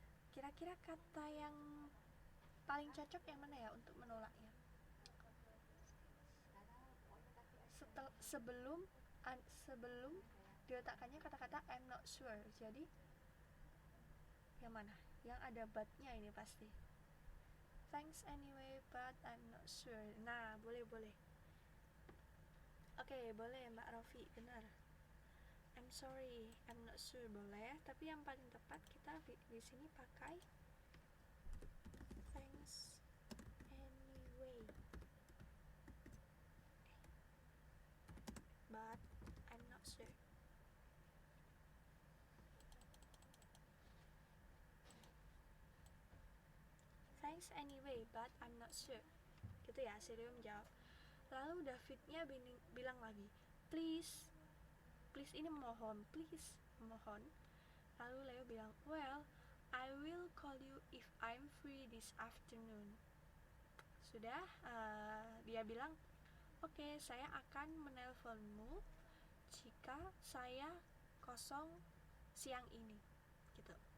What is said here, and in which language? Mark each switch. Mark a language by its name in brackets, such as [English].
[Indonesian] Kira-kira kata yang paling cocok yang mana ya untuk menolaknya? Sebelum diletakkannya kata-kata [English] I'm not sure. [Indonesian] Jadi yang mana? Yang ada but-nya ini pasti. [English] Thanks anyway, but I'm not sure. [Indonesian] Nah, boleh. Oke, boleh Mbak Rofi, benar. [English] I'm sorry, I'm not sure [Indonesian] boleh, tapi yang paling tepat kita di sini pakai [English] thanks anyway, but I'm not sure. Thanks anyway, but I'm not sure. [Indonesian] Gitu ya, si Leo menjawab. Lalu Davidnya bilang lagi, please ini memohon, please memohon. Lalu Leo bilang, [English] well, I will call you if I'm free this afternoon. [Indonesian] Sudah, dia bilang, oke, saya akan menelponmu jika saya kosong siang ini, gitu.